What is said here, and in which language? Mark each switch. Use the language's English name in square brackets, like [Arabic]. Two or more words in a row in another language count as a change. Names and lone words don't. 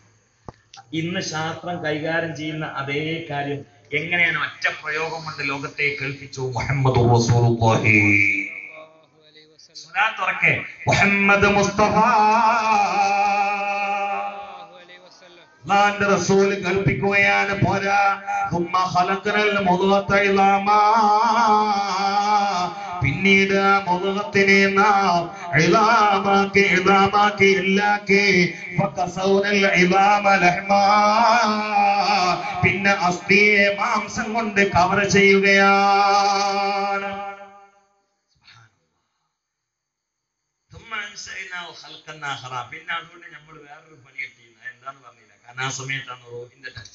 [Malayalam] ഇന്ന് ശാസ്ത്രം കൈകാര്യം ചെയ്യുന്ന അതേ കാര്യം എങ്ങനെയാണ് ഒറ്റ പ്രയോഗം കൊണ്ട് ലോകത്തെ കേൾപ്പിച്ചു മുഹമ്മദ് റസൂലുള്ളാഹി. തുറക്കെ മുഹമ്മദ് മുസ്തഫ അല്ലാഹുവിന്റെ റസൂൽ കൽപ്പിക്കുകയാണ്, പോരാ. [Arabic] ثم خلقنا المضغة عظاما. [Malayalam] പിന്നീട് മുദ്ഗത്തിനെ നാം ഇളാമാക്കി ഇല്ലാക്കി. [Arabic] فكسونا العظام لحما. [Malayalam] പിന്നെ അസ്ഥിയെ മാംസം കൊണ്ട് കവർ ചെയ്യുകയാണ്. പിന്നെ അതുകൊണ്ട് നമ്മൾ വേറൊരു പണി കിട്ടിയില്ല. എന്താന്ന് പറഞ്ഞില്ല. കാരണം ആ സമയത്താണ് റൂഹിന്റെ ടച്ച്.